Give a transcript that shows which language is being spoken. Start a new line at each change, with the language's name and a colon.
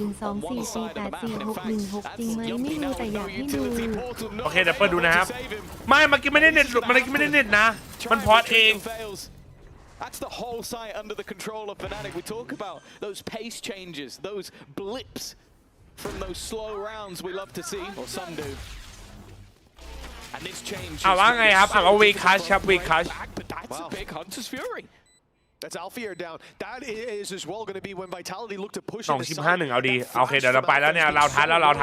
Thai: https://x.com/x.com/isolate/8/22481124812448124 จริงไหมไม่รู้แต่อยากให้ดู โอเคเดี๋ยวเปิดดูนะครับไม่เมื่อกี้ไม่ได้เน็ตหลุดเมื่อกี้ไม่ได้เน็ตนะมันพอดเอง
English: That's the whole site under the control of Fnatic. We talk about those pace changes, those blips from those slow rounds we love to see, or some do. And this change.
Thai: ว่าไงครับว่าวีคัชครับวีคัช
English: But that's a big Hunter's Fury. That's Alfier down. That is as well going to be when Vitality look to push.
Thai: 2-5-1 เอาดีโอเคเดี๋ยวเราไปแล้วเนี่ยเราท้ายแล้ว